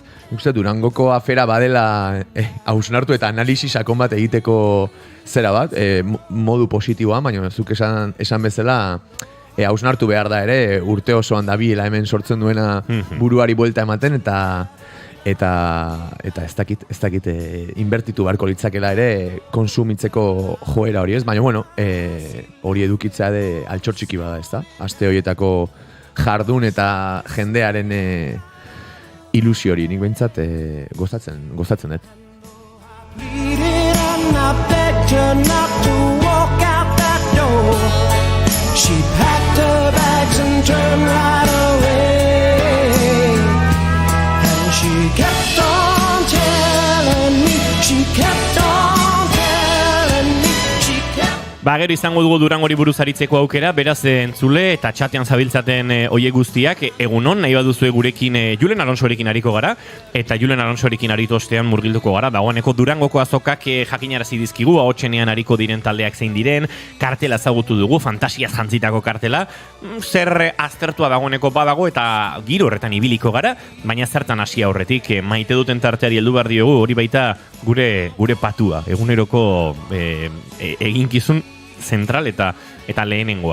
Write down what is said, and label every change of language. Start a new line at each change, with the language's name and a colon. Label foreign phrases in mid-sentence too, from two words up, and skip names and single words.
Basque: Uste Durangoko afera badela hausnartu eta analisi sakon bat egiteko zera bat, modu positiboan, baina zuk esan bezala hausnartu behar da ere, urte osoan dabiela hemen sortzen duena buruari buelta ematen, eta ez dakit inbertitu beharko litzakela ere konsumitzeko joera hori, ez? Baina, hori edukitzea de altxortxiki bada, ez da? Aste horietako jardun eta jendearen ilusio hori, nik behintzat gozatzen dut.
English: She packed her bags and turned right away. And she kept on telling me, she kept on telling me, she kept...
Basque: Gero izango dugu Durangori buruz aritzeko aukera, beraz entzule eta txatean zabiltzaten oie guztiak, egunon, nahi baduzue gurekin Julen Alonsorekin ariko gara, eta Julen Alonsorekin aritu ostean murgilduko gara, dagoeneko Durangoko azokak jakinarazi dizkigu, ahotsenean ariko diren taldeak zein diren, kartela ezagutu dugu, fantasiaz jantzitako kartela, zer aztertua dagoeneko badago eta giro horretan ibiliko gara, baina zertan hasi aurretik, maite duten tarteari heldu behar diogu, hori baita gure patua, eguneroko eginkizun zentral eta lehenengoa.